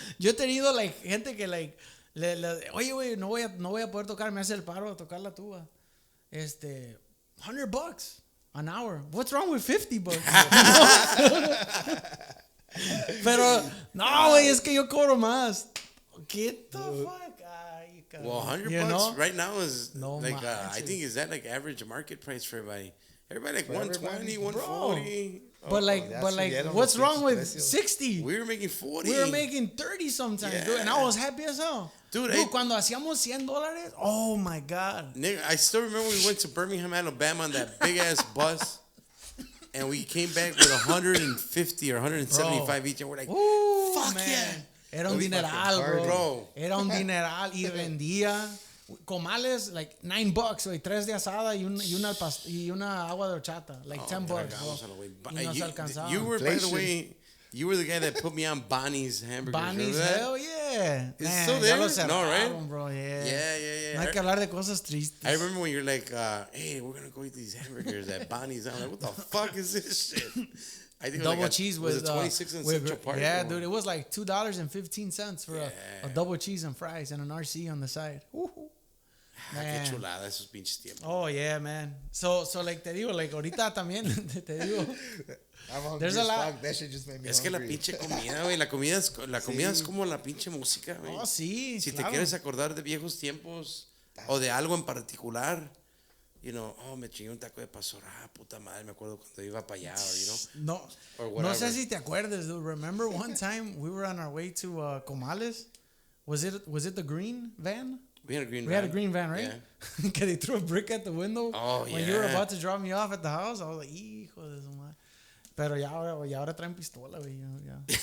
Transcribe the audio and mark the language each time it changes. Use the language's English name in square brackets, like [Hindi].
[Spanish] Yo he tenido, like, gente que, like, oye, güey, no voy a poder tocar, me hace el paro de tocar la tuba. [English] $100 an hour. What's wrong with $50? [Spanish] Pero, no, güey, es que yo cobro más. [English] Get the fuck. Well, $100 right now is like I think is that like average market price for everybody. Everybody like 120, 140. But like, what's wrong with 60? We were making 40. We were making 30 sometimes, dude, and I was happy as hell. Dude, [Spanish] cuando hacíamos [English] $100, oh my God. Nigga, I still remember we went to Birmingham, Alabama on that big ass bus, and we came back with 150 or 175 each, and we're like, fuck man. Yeah. [Spanish] Era un dineral, bro. Era un dineral y vendía comales like $9, güey, 3 de asada y una agua de horchata, like $10, bro. Y nos alcanzaba. [English] You were, by the way, you were the guy that put me on Bonnie's hamburgers. Bonnie's, hell yeah. It's still there? No, right? Bro, yeah. Yeah. [Spanish] No hay que hablar de cosas tristes. [English] I remember when you're like, hey, we're gonna go eat these hamburgers at Bonnie's. I'm like, what the fuck is this shit? I think double cheese with 26 in Central Park. Yeah, dude, it was like $2.15 for a double cheese and fries and an RC on the side. [Spanish] Qué chulada esos pinches tiempos. [English] Oh yeah, man. [Spanish] So like te digo, like ahorita también te digo. [English] There's a lot. That shit just made me hungry. [Spanish] Que la pinche comida, güey, la comida es como la pinche música, güey. Oh, sí. Si te quieres acordar de viejos tiempos o de algo en particular. [English] You know, [Spanish] me chingué un taco de pastor. Puta madre, me acuerdo cuando iba para allá, [English] you know? [Spanish] No sé si te acuerdas, dude. [English] Remember one time we were on our way to Comales? Was it the green van? We had a green van. We had a green van, right? Yeah. Because they threw a brick at the window. Oh, when you were about to drop me off at the house. I was like, [Spanish] hijo de su madre. Pero ya ahora traen pistola, güey. Ya